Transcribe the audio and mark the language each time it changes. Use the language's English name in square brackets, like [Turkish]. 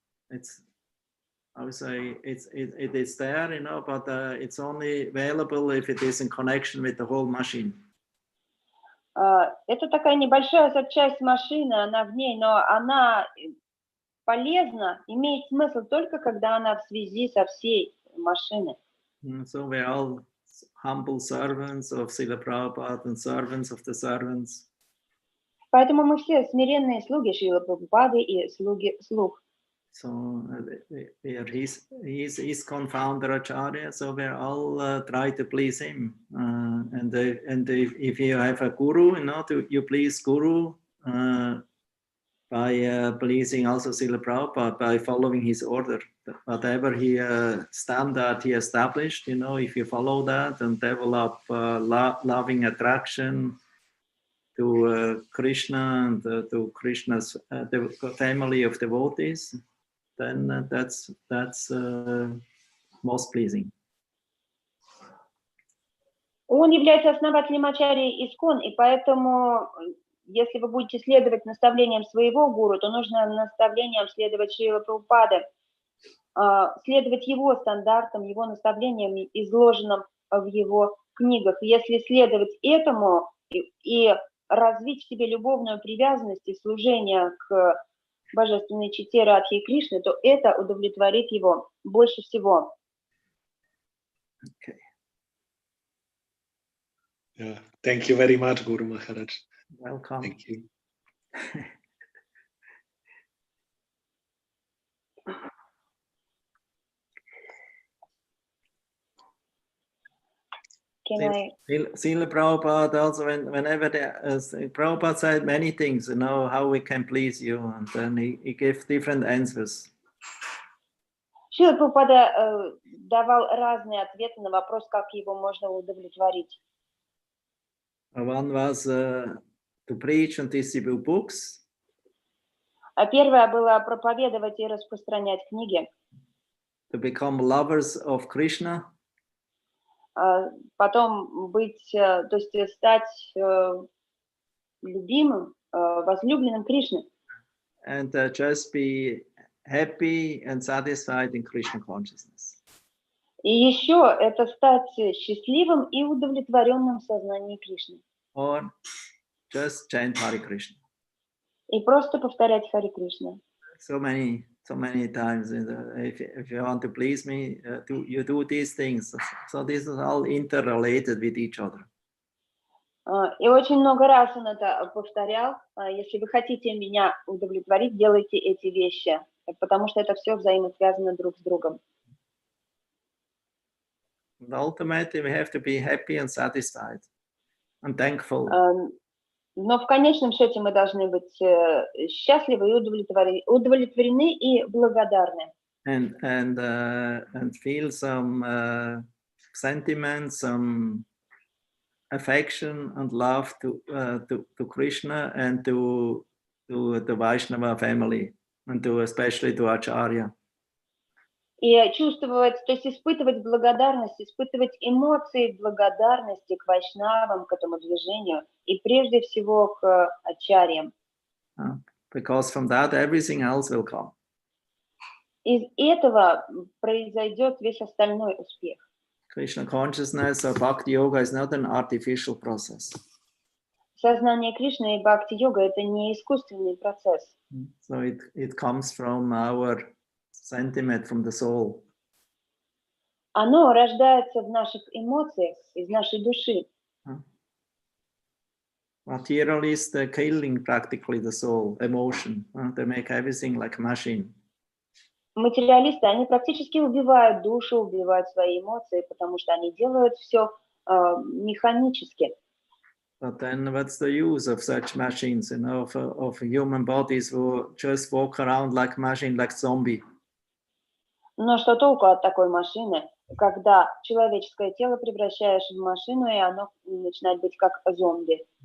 [English] It's, I would say, it is there, you know, but it's only available if it is in connection with the whole machine. [Russian] Это такая небольшая часть машины, она в ней, но она полезна, имеет смысл только когда она в связи со всей машиной. [English] So we are all humble servants of Srila Prabhupada and servants of the servants. [Russian] Поэтому мы все смиренные слуги Шрилы Прабхупады и слуги слуг. [English] So we are his confounder Acharya, so we all try to please him. And if you have a guru, you know, you please guru. by pleasing also Srila Prabhupada, by following his order. Whatever he standard he established, you know, if you follow that and develop loving attraction to Krishna and to Krishna's the family of devotees, then that's most pleasing. [Russian] Он является основателем ачарьи Искон, и поэтому, если вы будете следовать наставлениям своего гуру, то нужно наставлениям следовать Шрила Прабхупады, следовать его стандартам, его наставлениям, изложенным в его книгах. Если следовать этому и развить в себе любовную привязанность и служение к божественной чите Радхи и Кришны, то это удовлетворит его больше всего. [English] Okay. Yeah. Thank you very much, Guru Maharaj. Welcome. Thank you. Srila Prabhupada also, whenever Prabhupada said many things, you know, how we can please you, and then he gave different answers. [Russian] Шрила Прабхупада давал разные ответы на вопрос, как его можно удовлетворить. [English] One was to preach and distribute books. [Russian] А первое было проповедовать и распространять книги. [English] To become lovers of Krishna. [Russian] Потом быть, то есть стать любимым, возлюбленным Кришны. [English] And just be happy and satisfied in Krishna consciousness. [Russian] И еще это стать счастливым и удовлетворенным в сознании Кришны. [English] Or just chant Hare Krishna. [Russian] И просто повторять Харе Кришна. [English] So many times, if you want to please me, you do these things. So this is all interrelated with each other. [Russian] И очень много раз он это повторял. Если вы хотите меня удовлетворить, делайте эти вещи, потому что это все взаимосвязано друг с другом. [English] And ultimately, we have to be happy and satisfied and thankful. [Russian] Но в конечном счете мы должны быть счастливы и удовлетворены и благодарны. [English] And feel some sentiment, some affection and love to Krishna and to the Vaishnava family, and especially to Acharya. [Russian] И чувствовать, то есть испытывать благодарность, испытывать эмоции благодарности к вайшнавам, к этому движению, и прежде всего к ачарьям. [English] Because from that everything else will come. [Russian] Из этого произойдет весь остальной успех. [English] Krishna consciousness or bhakti yoga is not an artificial process. [Russian] Сознание Кришны и бхакти-йога — это не искусственный процесс. [English] So it comes from our sentiment, from the soul. [Russian] Оно рождается в наших эмоциях, из нашей души. [English] Materialists are killing practically the soul, emotion. They make everything like a machine. [Russian] Материалисты, они практически убивают душу, убивают свои эмоции, потому что они делают все механически. [English] But then what's the use of such machines, you know, of human bodies who just walk around like a machine, like zombie? [Russian] Но что толку от такой машины, когда человеческое тело превращаешь в машину, и оно начинает быть как зомби?